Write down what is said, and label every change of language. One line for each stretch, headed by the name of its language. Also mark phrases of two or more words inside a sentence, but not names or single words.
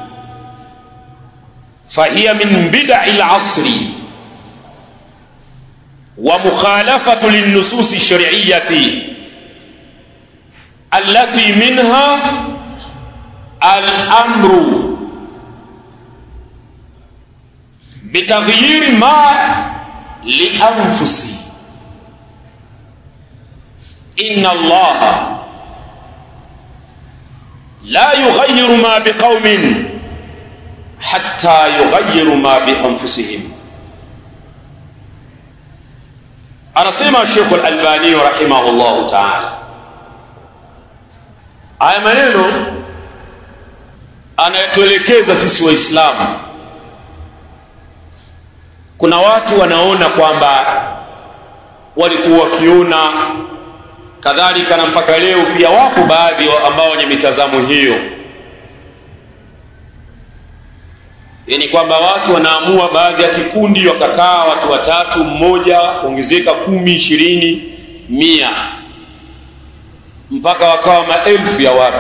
Arabic: فهي من بدع العصر ومخالفة للنصوص الشرعية التي منها الأمر بتغيير ما بالأنفس. إن الله لا يغير ما بقوم حتى يغيروا ما بأنفسهم.
Swahili: Anasema Sheikh Al-Albani
Arabic: رحمه الله تعالى,
Swahili: haya maneno anatuelekeza sisi Waislamu. Kuna watu wanaona kwamba walikuwa wakiona kadhalika, na mpaka leo pia wapo baadhi ambao wenye mitazamo hiyo, yani kwamba watu wanaamua baadhi ya kikundi wakakaa watu watatu, mmoja kuongezeka 10, 20, 100 mpaka wakawa maelfu ya watu.